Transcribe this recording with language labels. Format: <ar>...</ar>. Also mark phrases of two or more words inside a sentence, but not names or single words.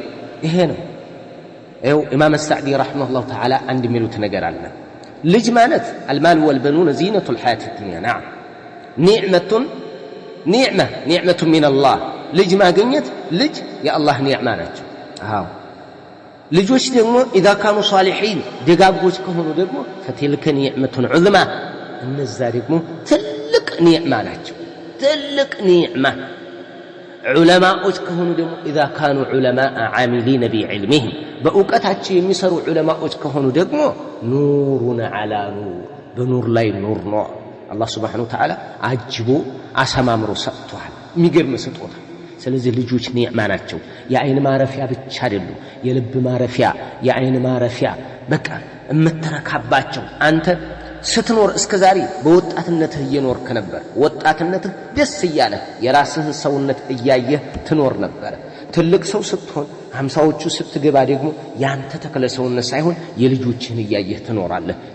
<am>ይሄ ነው። ይኸው ኢማም አልሳዕዲ</am> <ar>رحمه الله تعالى</ar> <am>አንድ የሚሉት ነገር አለ። ልጅ ማለት</am> <ar>المال والبنون زينة الحياة الدنيا نعم نعمة من الله።</ar> <am>ልጅ ማግኘት ልጅ የአላህ ኒዕማ ናቸው። አዎ ልጆች ደግሞ</am> <ar>اذا كانوا صالحين</ar> <am>ደጋጎች ከሆኑ ደግሞ</am> <ar>فتلك نعمة عظمى</ar> <am>እነዛ ደግሞ ትልቅ ኒዕማ ናቸው። ትልቅ ኒዕማ ዑለማዎች ከሆኑ ደግሞ اذا</am> <ar>كانوا علماء عاملين بعلمهم</ar> <am>በእውቀታቸው የሚሰሩ ዑለማዎች ከሆኑ ደግሞ</am> <ar>نور على نور</ar> <am>በኑር ላይ ኑር ነው። አላህ</am> <ar>سبحانه وتعالى</ar> <am>አጅቦ አሰማምሮ ሰጥቷል። የሚገርም ስጦታ። ስለዚህ ልጆች ኒዕማ ናቸው። የአይን ማረፊያ ብቻ አይደሉም፣ የልብ ማረፊያ፣ የአይን ማረፊያ በቃ እምትረካባቸው። አንተ ስትኖር እስከዛሬ በወጣትነትህ እየኖርክ ነበር። ወጣትነትህ ደስ እያለ የራስህን ሰውነት እያየህ ትኖር ነበር። ትልቅ ሰው ስትሆን 50ዎቹ ስትገባ ደግሞ ያንተ ተክለ ሰውነት ሳይሆን የልጆችህን እያየህ ትኖራለህ።</am>